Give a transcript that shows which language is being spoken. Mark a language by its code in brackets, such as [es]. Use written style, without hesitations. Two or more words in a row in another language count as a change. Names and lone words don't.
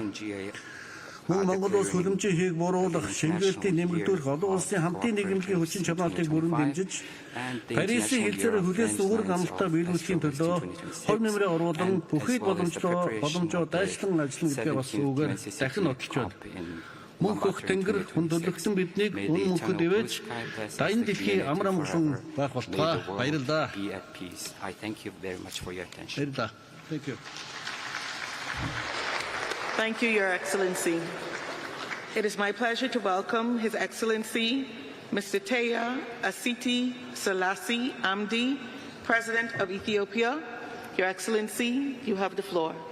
[mn] Мөн Монгол улс хөлөмжийн хийг буруулах, шингээлтийг нэмэгдүүлэх, олон улсын хамтын нийгэмлэгийн хүчин чармаатыг бүрэн дэмжиж, Парисын хилцээр хүлээс үүрэг амлалтаа биелүүлэхийн төлөө хор нэмрээ оруулан бүхий боломжоо дайчлан ажиллана гэдгээ бас үгээр дахин нотолж байна. Мөнх хөх тэнгэр хүндлэгтэн биднийг үн мөнхөд ивэж, дайн дэлхийн амар амгалан байх болтугай. Баярлалаа. Баярлалаа. [en] Thank you. Thank you, Your Excellency. It is my pleasure to welcome His Excellency, Mr. Teya Asiti Selassie Amdi, President of Ethiopia. Your Excellency, you have the floor.